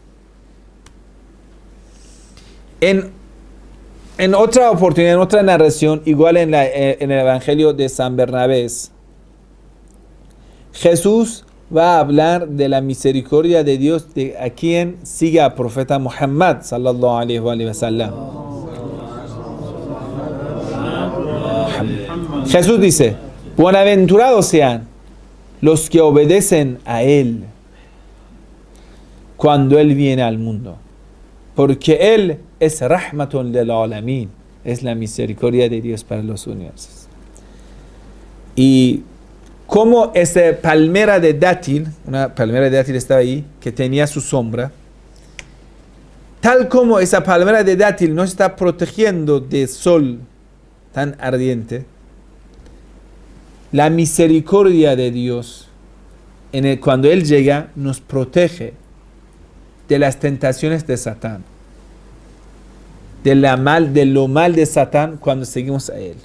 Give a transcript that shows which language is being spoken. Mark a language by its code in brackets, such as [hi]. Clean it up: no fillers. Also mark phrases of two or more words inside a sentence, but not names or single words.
[es] En otra oportunidad, en otra narración, igual en el Evangelio de San Bernabé, Jesús va a hablar de la misericordia de Dios a quien sigue al profeta Muhammad [ar] صلى الله عليه وسلم. [es] Jesús dice, bienaventurados sean los que obedecen a Él cuando Él viene al mundo, porque Él es [ar] رحمة للعالمين, [es] es la misericordia de Dios para los universos. Y como esa palmera de dátil, una palmera de dátil estaba ahí, que tenía su sombra, tal como esa palmera de dátil no está protegiendo del sol tan ardiente, la misericordia de Dios, cuando Él llega, nos protege de las tentaciones de Satán, de lo mal de Satán cuando seguimos a Él.